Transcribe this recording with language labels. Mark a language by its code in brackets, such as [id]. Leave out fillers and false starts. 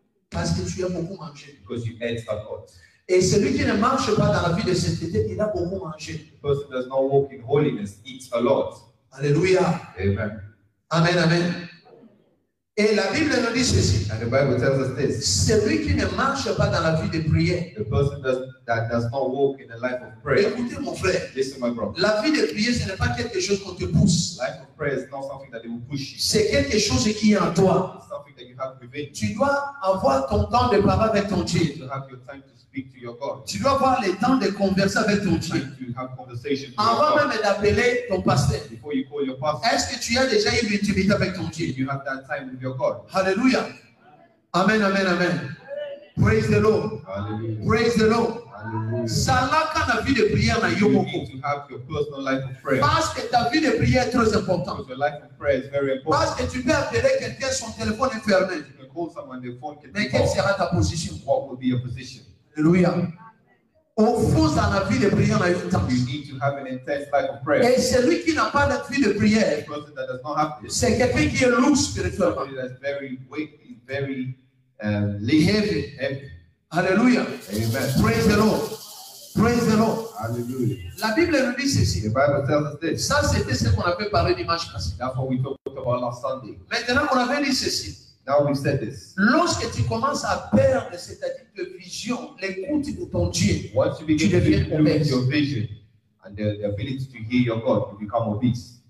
[fr] Parce que tu as beaucoup mangé. [en] Because you ate a lot. [fr] Et celui qui ne marche pas dans la vie de sainteté, il a beaucoup mangé. [en] The person does not walk in holiness eats a lot. Alléluia. Amen. Amen, amen. [fr] Et la Bible nous dit ceci. [en] And the Bible tells us this. [fr] Celui qui ne marche pas dans la vie de prière. [en] The person that does not walk in a life of prayer. [fr] Écoutez mon frère. [en] Listen, my brother. [fr] La vie de prière, ce n'est pas quelque chose qu'on te pousse. [en] Life of prayer is not something that they will push you. [fr] C'est quelque chose qui est en toi. [en] It's something that you have within. [fr] Tu dois avoir ton temps de parler avec ton Dieu. [en] You have your time to speak to your God. [fr] Tu dois avoir le temps de converser avec ton Dieu. [en] To have conversation with [fr] Avant [en] your God. [fr] même d'appeler ton pasteur. [en] Before you call your pastor. [fr] Est-ce que tu as déjà eu l'intimité avec ton Dieu? [en] You have that time with your God. Hallelujah. Amen, amen, amen. Praise the Lord. Hallelujah. Praise the Lord. Hallelujah. [fr] Vie de prière na [en] you need to have your personal life of prayer. [fr] Parce que ta vie de prière est très importante. [en] Because your life of prayer is very important. [fr] Parce que tu peux appeler quelqu'un, son téléphone est fermé. [en] You can call someone, their phone can [fr] Mais [en] be [fr] quelle [en] off. [fr] sera ta position? [en] What will be your position? Alléluia. [fr] Au fond, dans la vie de prière, on a une temps. [en] You need to have an intense life of prayer. [fr] Et celui qui n'a pas de vie de prière, c'est quelqu'un qui est lourd spirituellement. [en] Somebody that's very weak, very heavy. Hallelujah. Amen. Praise the Lord. Praise the Lord. Hallelujah. [fr] La Bible nous dit ceci. [en] The Bible tells us this. [fr] Ça, c'était ce qu'on avait parlé dimanche passé. [en] That's what we talked about last Sunday. [fr] Maintenant, on avait dit ceci. [en] Now we said this. [fr] Lorsque tu commences à perdre, c'est-à-dire de vision, l'écoute de ton Dieu, [en] once you begin to lose your vision and the ability to hear your God, you become obese.